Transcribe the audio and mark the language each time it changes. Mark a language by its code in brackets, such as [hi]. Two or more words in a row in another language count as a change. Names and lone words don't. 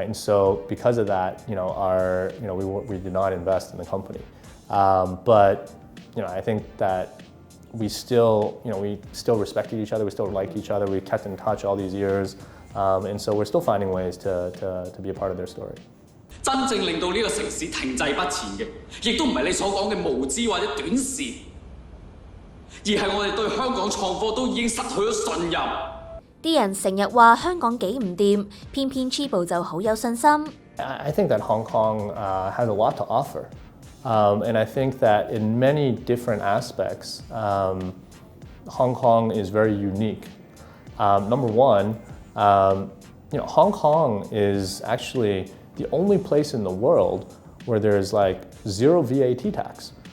[en] And so because of that, we did not invest in the company. But, I think that we still respected each other, we still liked each other, we kept in touch all these years, and so we're still finding ways to be a part of their story. [yue] 真正令到呢個城市停滯不前嘅，亦都唔係你所講嘅無知或者短視，而係我哋對香港創科都已經失去咗信任。啲人成日話香港幾唔掂，偏偏 Chibo 就好有信心。 [en] I think that Hong Kong has a lot to offer. And I think that in many different aspects, Hong Kong is very unique. Number one, Hong Kong is actually the only place in the world where there's zero VAT tax.